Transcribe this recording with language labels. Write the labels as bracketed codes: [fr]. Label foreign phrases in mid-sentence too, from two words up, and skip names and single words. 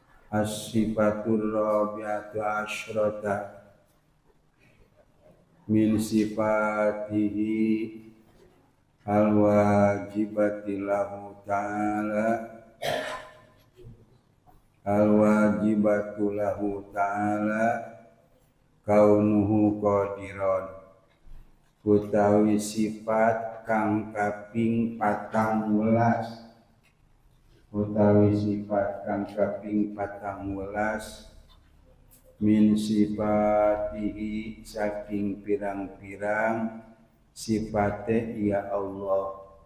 [ar] الصفة الرابعة عشرة من صفاته الواجبة له تعالى الواجبة له تعالى كونه قادرا [jv] utawi sifat kang kaping 14 utawi sifat kang kaping 14 [ar] من صفاته [jv] saking pirang-pirang sifate ya Allah